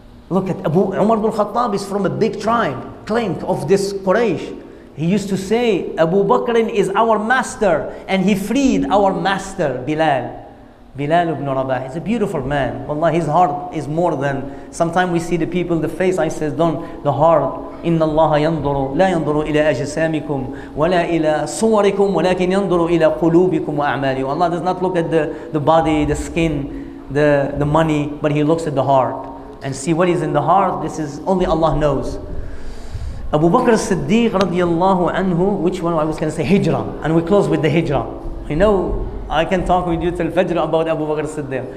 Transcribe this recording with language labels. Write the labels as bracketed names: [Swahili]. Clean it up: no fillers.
[English] Look at Umar ibn al-Khattab is from a big tribe, claimed of this Quraysh. He used to say, Abu Bakr is our master, and he freed our master, Bilal ibn Rabah. He's a beautiful man. Wallah, his heart is more than, sometimes we see the people, the face, I says, don't, the heart. [Arabic] إن الله ينظر لا ينظر إلى أجسامكم ولا إلى صوركم ولكن ينظر إلى قلوبكم وأعمالكم. [English] Allah does not look at the body, the skin, the money, but He looks at the heart. And see what is in the heart, this is only Allah knows. Abu Bakr Siddiq radiallahu anhu, which one I was going to say, Hijrah. And we close with the Hijrah. You know, I can talk with you till Fajr about Abu Bakr Siddiq.